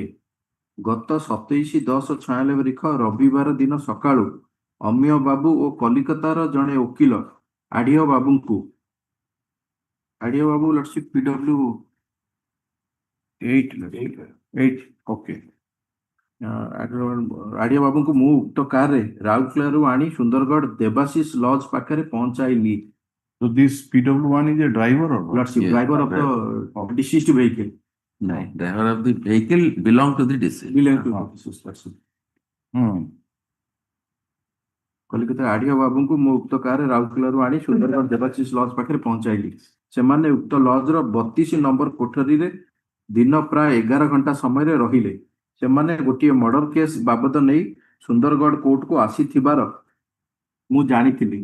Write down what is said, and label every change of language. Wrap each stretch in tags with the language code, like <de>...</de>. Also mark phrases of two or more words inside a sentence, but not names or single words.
<or>ଗତ 27/10/96 ରିଖ ରବିବାର ଦିନ ସକାଳୁ ଅମିୟ ବାବୁ ଓ କଲିକତାର ଜଣେ ଓକିଲ ଆଢିଅ ବାବୁ ଲର୍ଡସିପ PW8 ଓକେ ଆଢିଅ ବାବୁଙ୍କୁ ମୁଁ ଉକ୍ତ କାରରେ ରାଉରକେଲାରୁ ଆଣି ସୁନ୍ଦରଗଡ଼ ଦେବାଶିଷ ଲଜ୍ ପାଖରେ ପହଞ୍ଚାଇଲି।</or> <en>So this PW1 is a driver or what? Lordship, Yes, driver of the deceased vehicle. No, driver of the vehicle belong to the deceased. Belong to the deceased person.</en> <or>କଲିକତା ଆଢିଅ ବାବୁଙ୍କୁ ମୁଁ ଉକ୍ତ କାରରେ ରାଉରକେଲାରୁ ଆଣି ସୁନ୍ଦରଗଡ଼ ଦେବାଶିଷ ଲଜ୍ ପାଖରେ ପହଞ୍ଚାଇଲି। ସେମାନେ ଉକ୍ତ ଲଜ୍ର 32 ନମ୍ବର କୋଠରୀରେ ଦିନ ପ୍ରାୟ 11 ଘଣ୍ଟା ସମୟରେ ରହିଲେ। ସେମାନେ ଗୋଟିଏ ମର୍ଡର କେସ୍ ବାବଦ ନେଇ ସୁନ୍ଦରଗଡ଼ କୋର୍ଟକୁ ଆସିଥିବାର ମୁଁ ଜାଣିଥିଲି।</or>